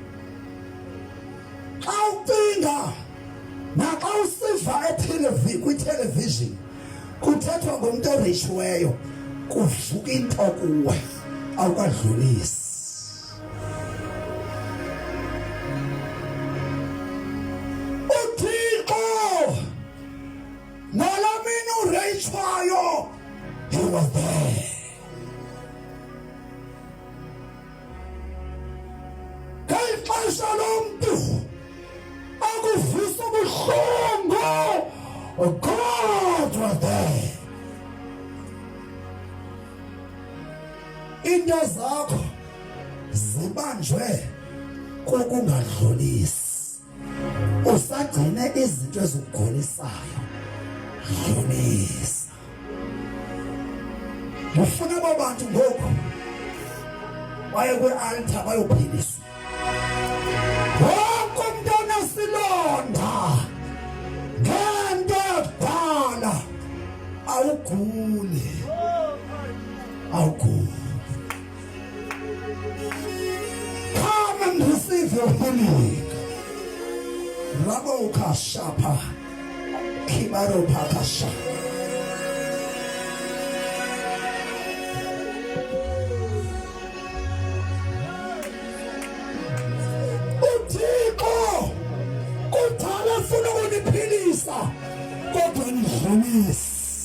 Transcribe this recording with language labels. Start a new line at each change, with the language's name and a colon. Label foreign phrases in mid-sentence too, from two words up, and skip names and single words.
Xhosa: Xa ucinga naxa usiva kwithelevizini kuthethwa ngomntu oreyitshiweyo, kuvuka into kuwe, awukadlulisi. uThixo nalamini ureyitshwayo,
English: he was there.
Xhosa: Ngexesha lomntu akuvisa ubuhlungu,
English: God was there.
Xhosa: Into zakho zibanjwe kokungadlulisi. Usagcine izinto ezikugulisayo, dlulisa. Ngifuna abantu ngoku baye kwi-altar bayophiliswa. Wonke umuntu onesilonda ngento yakudala, awuguli, awuguli.
English: Come and receive your healing. Rabo kashapa, kibaro pakasha.
Xhosa: Uthixo kudala ufuna ukuniphilisa, kodwa nidlulisa.